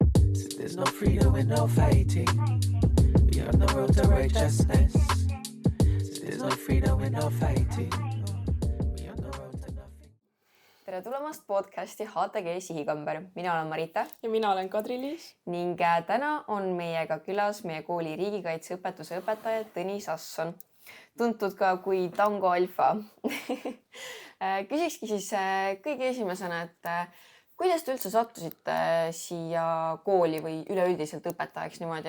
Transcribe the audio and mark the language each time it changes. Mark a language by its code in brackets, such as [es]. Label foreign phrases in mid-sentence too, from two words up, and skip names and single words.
[en] So there's no freedom with no fighting. We on the road to righteousness. So there's no freedom with no fighting. We on the road to nothing. [et] Tere tulemast podcasti HTG Sihikamber. Mina olen Marita. Ja mina olen Kadri-Liis. Ning täna on meiega külas meie kooli riigikaitseõpetuse õpetaja Tõnis Asson. Tuntud ka kui Tango Alfa. Küsikski siis kõige esimesena, et kuidas te üldse sattusite siia kooli või üleüldiselt õpetajaks niimoodi?